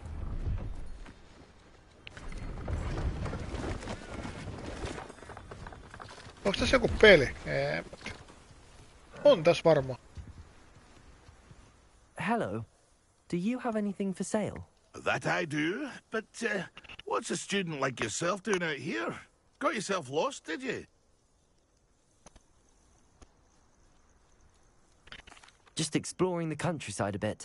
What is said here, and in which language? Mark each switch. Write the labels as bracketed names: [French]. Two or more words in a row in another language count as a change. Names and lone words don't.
[Finnish] Onko tässä joku peli? Ei. On tässä varmaan. [English] Hello. Do you have anything for sale? That I do, but what's a student like yourself doing out here? Got yourself lost, did you? Just exploring the countryside a bit.